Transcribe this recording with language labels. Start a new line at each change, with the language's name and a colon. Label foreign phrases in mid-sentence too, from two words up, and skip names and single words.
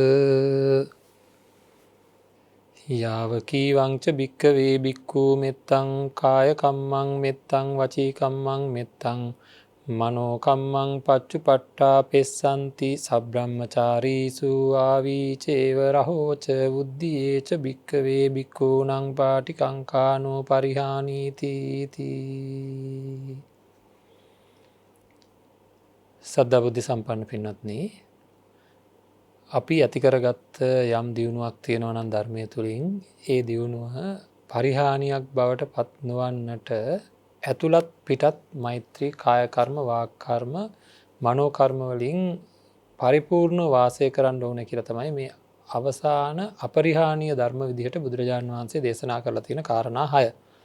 Pali: යාව කීවංච භික්ඛවේ භික්ඛු මෙත්තං කාය කම්මං මෙත්තං වචී කම්මං මෙත්තං මනෝ කම්මං පච්චුපට්ඨා පෙස්සන්ති සබ්‍රහ්මචාරීසු ආවීචේව රහෝච බුද්ධියේච භික්ඛවේ භික්ඛූණං පාටිකංකානෝ පරිහානීති තී.
Sinhala: සද්ධා බුද්ධ සම්පන්න පින්වත්නි, අපි ඇති කරගත්ත යම් දියුණුවක් තියෙනවා නම් ධර්මයේ තුලින් ඒ දියුණුව පරිහානියක් බවට පත් නොවන්නට ඇතුළත් පිටත් මෛත්‍රී කාය කර්ම වාක් කර්ම මනෝ කර්ම වලින් පරිපූර්ණ වාසය කරන්න ඕන කියලා තමයි මේ අවසාන අපරිහානීය ධර්ම විදිහට බුදුරජාණන් වහන්සේ දේශනා කරලා තියෙන කාරණා 6.